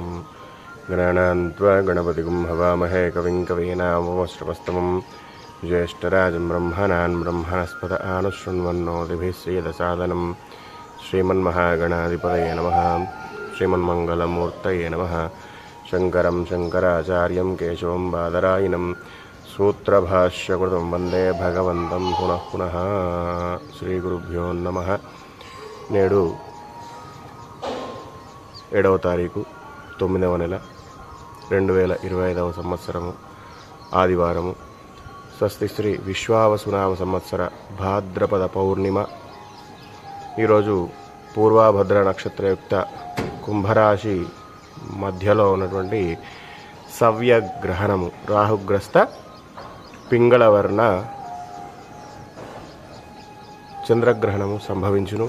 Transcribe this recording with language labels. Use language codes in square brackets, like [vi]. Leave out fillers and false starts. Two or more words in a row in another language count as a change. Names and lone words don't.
[sa] गणानान्त्वा गणपतिगुं हवामहे कविं कवीनामुपमश्रवस्तमं ज्येष्ठराजं ब्रह्मणान् ब्रह्मणस्पत आनुशृण्वन्नोतिभिः श्रीयदसादनं श्रीमन्महागणाधिपतये नमः। श्रीमन्मङ्गलमूर्तये नमः। शङ्करं शङ्कराचार्यं केशवं बादरायणं सूत्रभाष्यकृतं वन्दे भगवन्तं पुनः पुनः। श्रीगुरुभ्यो नमः। [te] నేడు 7వ తారీఖు 9వ నెల 2025వ సంవత్సరము ఆదివారము. స్వస్తి శ్రీ విశ్వావసునామ సంవత్సర భాద్రపద పౌర్ణిమ. ఈరోజు పూర్వభద్ర నక్షత్రయుక్త కుంభరాశి మధ్యలో ఉన్నటువంటి సవ్యగ్రహణము, రాహుగ్రస్త పింగళవర్ణ చంద్రగ్రహణము సంభవించును.